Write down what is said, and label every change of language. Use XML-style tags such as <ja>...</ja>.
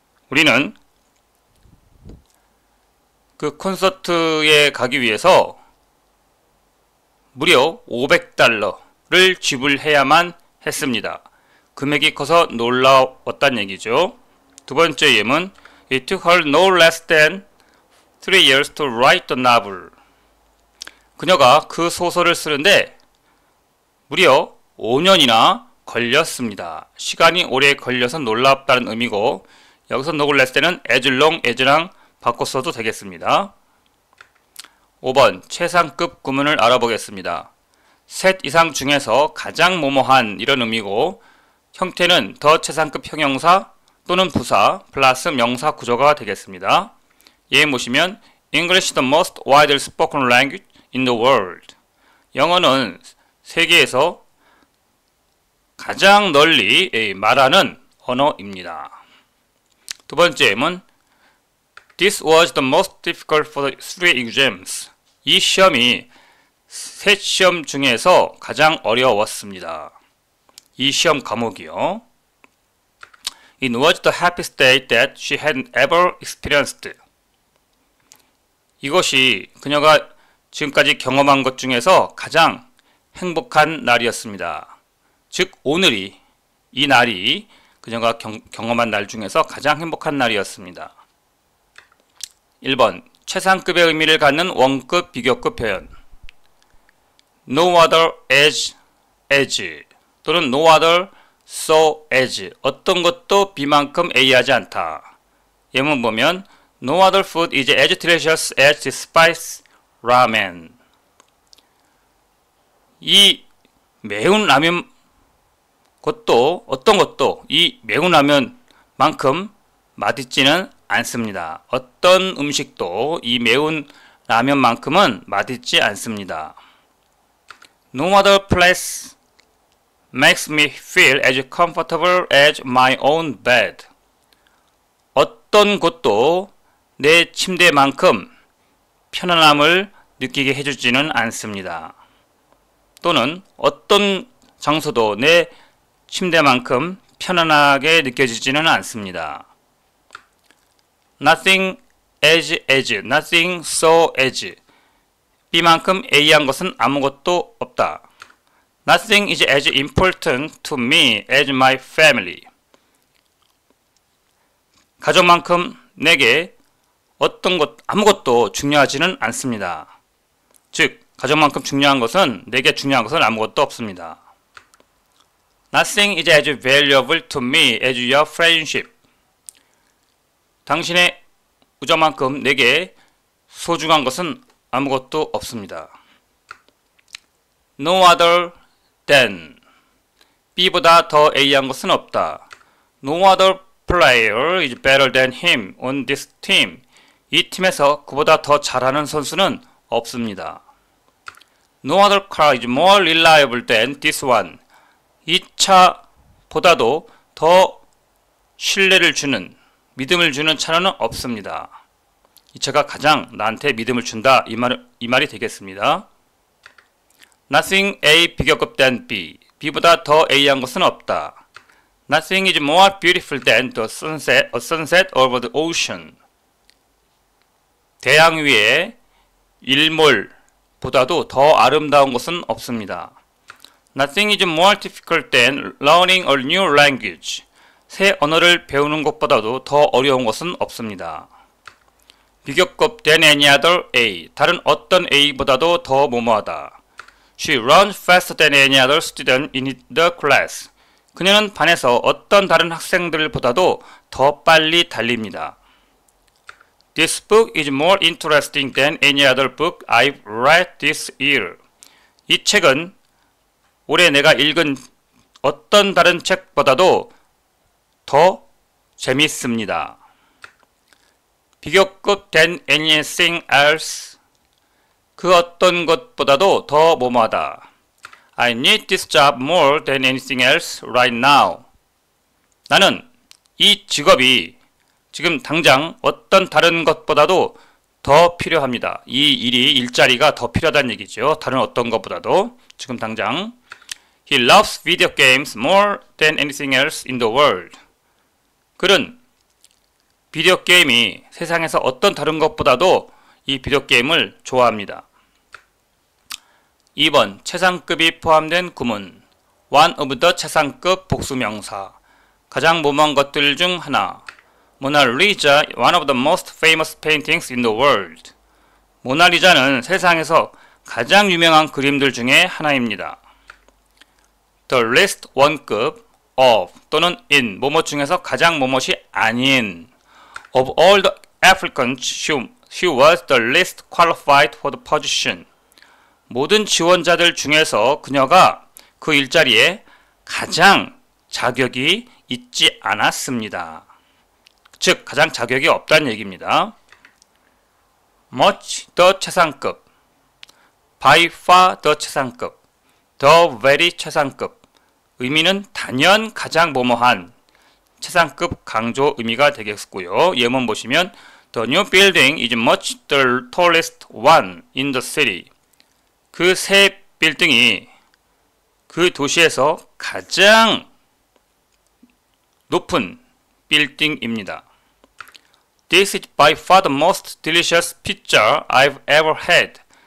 <ko>우리는 그 콘서트에 가기 위해서 무려 $500를 지불해야만 했습니다. 금액이 커서 놀라웠다는 얘기죠. 두 번째 예문</ko> <en>It took her no less than 3 years to write the novel.</en> <ko>그녀가 그 소설을 쓰는데 무려 5년이나 걸렸습니다. 시간이 오래 걸려서 놀랍다는 의미고 여기서 no less than은 as long as랑 바꿔 써도 되겠습니다. 5번 최상급 구문을 알아보겠습니다. 셋 이상 중에서 가장 뭐뭐한 이런 의미고 형태는 더 최상급 형용사 또는 부사 플러스 명사 구조가 되겠습니다. 예문 보시면</ko> <en>English is the most widely spoken language in the world.</en> <ko>영어는 세계에서 가장 널리 말하는 언어입니다. 두 번째 예문</ko> <en>This was the most difficult for the 3 exams.</en> <ko>이 시험이 셋 시험 중에서 가장 어려웠습니다. 이 시험 과목이요.</ko> <en>It was the happiest day that she had ever experienced.</en> <ko>이것이 그녀가 지금까지 경험한 것 중에서 가장 행복한 날이었습니다. 즉 오늘이 이 날이 그녀가 경험한 날 중에서 가장 행복한 날이었습니다. 1번 최상급의 의미를 갖는 원급, 비교급 표현 No other as 또는 No other so as 어떤 것도 B만큼 A하지 않다. 예문 보면</ko> <en>No other food is as delicious as the spice ramen.</en> <ko>이 매운 라면 것도 어떤 것도 이 매운 라면만큼 맛있지는 않습니다. 어떤 음식도 이 매운 라면만큼은 맛있지 않습니다.</ko> <en>No other place makes me feel as comfortable as my own bed.</en> <ko>어떤 곳도 내 침대만큼 편안함을 느끼게 해주지는 않습니다. 또는 어떤 장소도 내 침대만큼 편안하게 느껴지지는 않습니다.</ko> <en>Nothing as, nothing so as.</en> <ko>B만큼 A한 것은 아무것도 없다.</ko> <en>Nothing is as important to me as my family.</en> <ko>가족만큼 내게 어떤 것, 아무것도 중요하지는 않습니다. 즉, 가족만큼 중요한 것은, 내게 중요한 것은 아무것도 없습니다.</ko> <en>Nothing is as valuable to me as your friendship.</en> <ko>당신의 우정만큼 내게 소중한 것은 아무것도 없습니다.</ko> <en>No other than.</en> <ko>B보다 더 A한 것은 없다.</ko> <en>No other player is better than him on this team.</en> <ko>이 팀에서 그보다 더 잘하는 선수는 없습니다. No other car is more reliable than this one. 이 차보다도 더 신뢰를 주는, 믿음을 주는 차는 없습니다. 이 차가 가장 나한테 믿음을 준다. 이 말이 되겠습니다.</ko> <en>Nothing A 비교급 than B.</en> <ko>B보다 더 A한 것은 없다.</ko> <en>Nothing is more beautiful than the sunset, a sunset over the ocean.</en> <ko>대양 위에 일몰보다도 더 아름다운 것은 없습니다.</ko> <en>Nothing is more difficult than learning a new language.</en> <ko>새 언어를 배우는 것보다도 더 어려운 것은 없습니다.</ko> <en>비교급 than any other A.</en> <ko>다른 어떤 A보다도 더 뭐뭐하다.</ko> <en>She runs faster than any other student in the class.</en> <ko>그녀는 반에서 어떤 다른 학생들보다도 더 빨리 달립니다.</ko> <en>This book is more interesting than any other book I've read this year.</en> <ko>이 책은 올해 내가 읽은 어떤 다른 책보다도 더 재밌습니다.</ko> <en>비교급 than anything else.</en> <ko>그 어떤 것보다도 더 뭐뭐하다.</ko> <en>I need this job more than anything else right now.</en> <ko>나는 이 직업이 지금 당장 어떤 다른 것보다도 더 필요합니다. 이 일자리가 더 필요하다는 얘기죠. 다른 어떤 것보다도 지금 당장.</ko> <en>He loves video games more than anything else in the world.</en> <ko>그는 비디오 게임이 세상에서 어떤 다른 것보다도 이 비디오 게임을 좋아합니다. 2번 최상급이 포함된 구문.</ko> <en>One of the 최상급 복수명사.</en> <ko>가장 모모한 것들 중 하나.</ko> <en>모나리자, one of the most famous paintings in the world.</en> <ko>모나리자는 세상에서 가장 유명한 그림들 중에 하나입니다. The least 원급 of 또는 in 뭐뭐 중에서 가장 뭐뭇이 아닌.</ko> <en>Of all the applicants, she was the least qualified for the position.</en> <ko>모든 지원자들 중에서 그녀가 그 일자리에 가장 자격이 있지 않았습니다. 즉 가장 자격이 없다는 얘기입니다.</ko> <en>much the 최상급, by far the 최상급, the very 최상급.</en> <ko>의미는 단연 가장 뭐뭐한, 최상급 강조 의미가 되겠고요. 예문 보시면</ko> <en>The new building is much the tallest one in the city.</en> <ko>그 새 빌딩이 그 도시에서 가장 높은 빌딩입니다.</ko> <en>This is by far the most delicious pizza I've ever had.</en>